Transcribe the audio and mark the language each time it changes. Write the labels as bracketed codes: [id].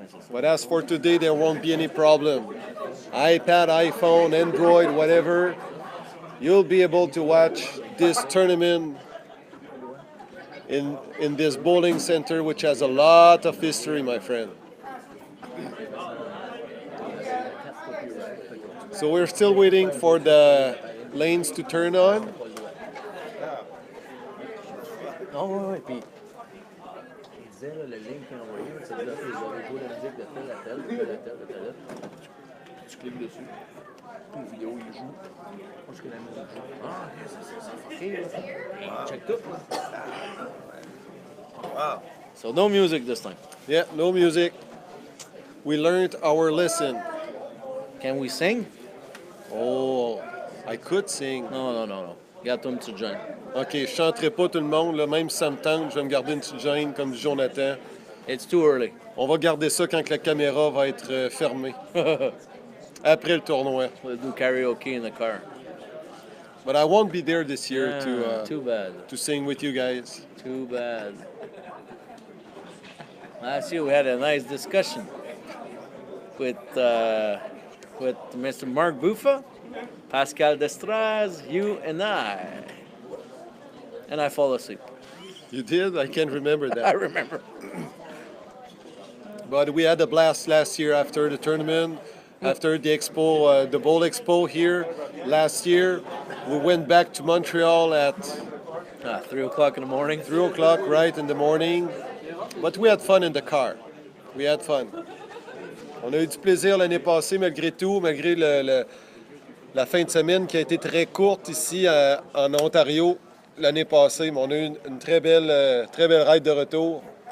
[en] But as for today, there won't be any problem. iPad, iPhone, Android, whatever, you'll be able to watch this tournament in this bowling center, which has a lot of history, my friend. So we're still waiting for the lanes to turn on. [fr] Non, ouais, puis il disait, là, le lien qu'il a envoyé, c'est là, vous avez joué la musique de tel à tel, de tel à tel, de tel à tel. Tu cliques dessus, puis une vidéo, il joue. Moi, je que la musique joue. Ah, ok, ça. Check tout. [en] Wow. So no music this time. Yeah, no music. We learned our lesson. Can we sing? Oh, I could sing. [fr] Non. Garde-toi une petite jeune. OK, je chanterai pas tout le monde, là, même si ça me tente, je vais me garder une petite gêne comme dit Jonathan. [en] It's too early. [fr] On va garder ça quand la caméra va être fermée. Après le tournoi. [en] We'll do karaoke in the car. But I won't be there this year Too bad. to sing with you guys. Too bad. Last year we had a nice discussion with Mr. Mark Buffa, Pascal Destraz, you and I. And I fall asleep. You did? I can't remember I that. remember. But we had a blast last year after the tournament, after the expo, the bowl expo here last year. We went back to Montreal at 3 o'clock in the morning. 3 o'clock, right, in the morning. But we had fun in the car. We had fun. [fr] On a eu du plaisir l'année passée, malgré tout, malgré la fin de semaine qui a été très courte ici en Ontario l'année passée. Mais on a eu une très belle ride de retour.